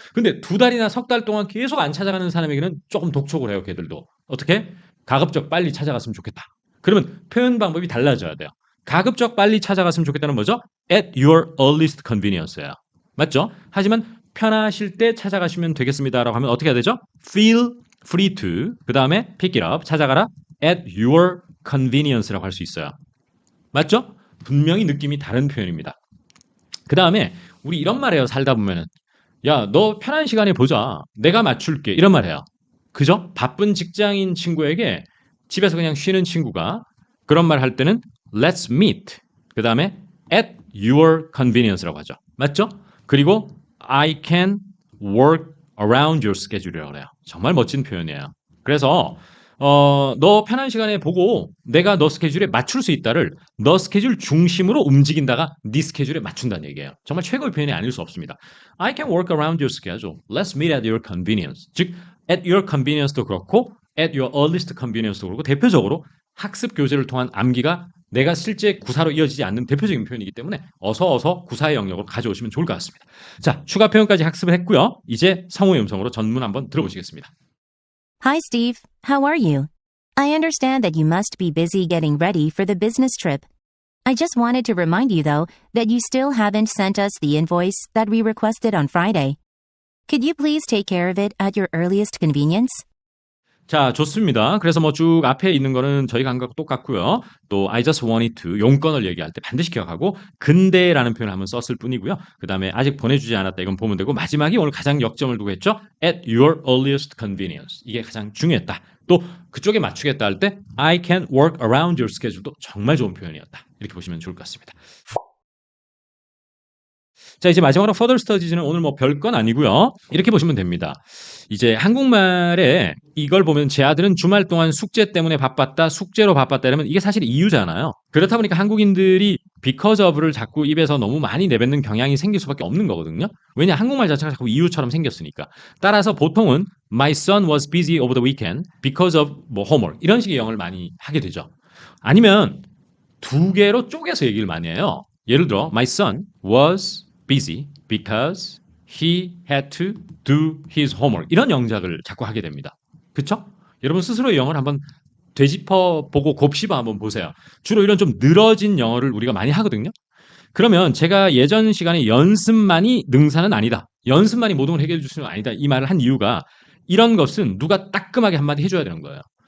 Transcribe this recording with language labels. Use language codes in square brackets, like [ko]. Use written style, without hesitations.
[ko] 근데 2달이나 석 달 동안 계속 안 찾아가는 사람에게는 조금 독촉을 해요. 걔들도. 어떻게? 가급적 빨리 찾아갔으면 좋겠다. 그러면 표현 방법이 달라져야 돼요. 가급적 빨리 찾아갔으면 좋겠다는 뭐죠? [en] At your earliest convenience예요. 맞죠? [ko] 하지만 편하실 때 찾아가시면 되겠습니다라고 하면 어떻게 해야 되죠? [en] Feel free to [ko] 그 다음에 [en] pick it up [ko] 찾아가라 [en] at your convenience라고 할 수 있어요. [ko] 맞죠? 분명히 느낌이 다른 표현입니다. 그 다음에 우리 이런 말 해요. 살다 보면은 야, 너 편한 시간에 보자. 내가 맞출게. 이런 말 해요. 그죠? 바쁜 직장인 친구에게 집에서 그냥 쉬는 친구가 그런 말 할 때는 [en] let's meet. [ko] 그 다음에 [en] at your convenience [ko] 라고 하죠. 맞죠? 그리고 [en] I can work around your schedule이라고 해요. [ko] 정말 멋진 표현이에요. 그래서 너 편한 시간에 보고 내가 너 스케줄에 맞출 수 있다를 너 스케줄 중심으로 움직인다가 네 스케줄에 맞춘다는 얘기예요. 정말 최고의 표현이 아닐 수 없습니다. [en] I can work around your schedule. Let's meet at your convenience. [ko] 즉, at your convenience도 그렇고 at your earliest convenience도 그렇고 대표적으로 학습 교재를 통한 암기가 내가 실제 구사로 이어지지 않는 대표적인 표현이기 때문에 어서 구사의 영역으로 가져오시면 좋을 것 같습니다. 자, 추가 표현까지 학습을 했고요. 이제 성우의 음성으로 전문 한번 들어보시겠습니다. [en] Hi, Steve. How are you? I understand that you must be busy getting ready for the business trip. I just wanted to remind you, though, that you still haven't sent us the invoice that we requested on Friday. Could you please take care of it at your earliest convenience? [ko] 자, 좋습니다. 그래서 뭐 쭉 앞에 있는 거는 저희가 한 거하고 똑같고요. 또 [en] I just wanted to [ko] 용건을 얘기할 때 반드시 기억하고 근데라는 표현을 한번 썼을 뿐이고요. 그 다음에 아직 보내주지 않았다 이건 보면 되고 마지막이 오늘 가장 역점을 두고 했죠. [en] At your earliest convenience. [ko] 이게 가장 중요했다. 또 그쪽에 맞추겠다 할 때 [en] I can work around your schedule [ko] 도 정말 좋은 표현이었다. 이렇게 보시면 좋을 것 같습니다. 자, 이제 마지막으로 further studies는 오늘 뭐 별건 아니고요. 이렇게 보시면 됩니다. 이제 한국말에 이걸 보면 제 아들은 주말 동안 숙제 때문에 바빴다, 숙제로 바빴다 이러면 이게 사실 이유잖아요. 그렇다 보니까 한국인들이 because of를 자꾸 입에서 너무 많이 내뱉는 경향이 생길 수밖에 없는 거거든요. 왜냐, 한국말 자체가 자꾸 이유처럼 생겼으니까. 따라서 보통은 [en] my son was busy over the weekend because of 뭐 homework [ko] 이런 식의 영어를 많이 하게 되죠. 아니면 두 개로 쪼개서 얘기를 많이 해요. 예를 들어 [en] my son was busy because he had to do his homework. [ko] 이런 영작을 자꾸 하게 됩니다. 그쵸? 여러분 스스로의 영어를 한번 되짚어 보고 곱씹어 한번 보세요. 주로 이런 좀 늘어진 영어를 우리가 많이 하거든요. 그러면 제가 예전 시간에 연습만이 능사는 아니다. 연습만이 모든 걸 해결해 줄 수는 아니다. 이 말을 한 이유가 이런 것은 누가 따끔하게 한마디 해줘야 되는 거예요.